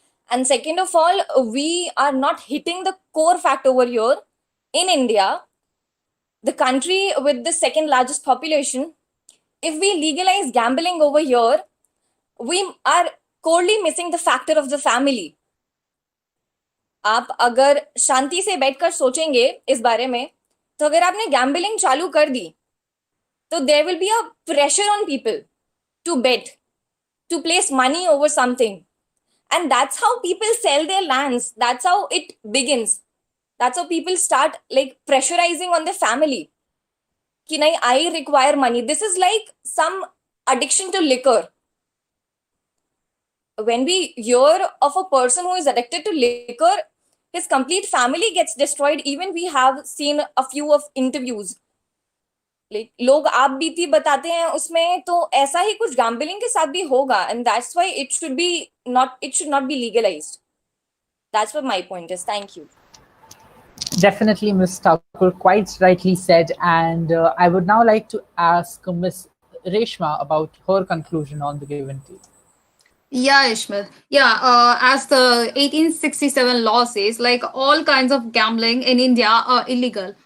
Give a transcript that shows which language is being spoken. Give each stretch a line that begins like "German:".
English: And second of all, we are not hitting the core fact over here. In India, the country with the second largest population, if we legalize gambling over here, we are corely missing the factor of the family.
Hindi: आप अगर शांति से बैठकर सोचेंगे इस बारे में, तो अगर आपने गैम्बलिंग चालू कर दी, तो
English: there will be a pressure on people to bet, to place money over something. And that's how people sell their lands. That's how it begins. That's how people start like pressurizing on their family.
Hindi: Ki nahi,
English: I require money. This is like some addiction to liquor. When we hear of a person who is addicted to liquor, his complete family gets destroyed. Even we have seen a few of interviews.
Hindi: Like लोग आप बीती बताते हैं उसमें, तो ऐसा ही कुछ gambling के साथ भी होगा,
English: and that's why it should not be legalized. That's what my point is. Thank you. Definitely, Ms. Thakur quite rightly said, and I would now like to ask Ms. Reshma about her conclusion on the given take. Yeah, Ishmael. Yeah, as the 1867 law says, like all kinds of gambling in India are illegal.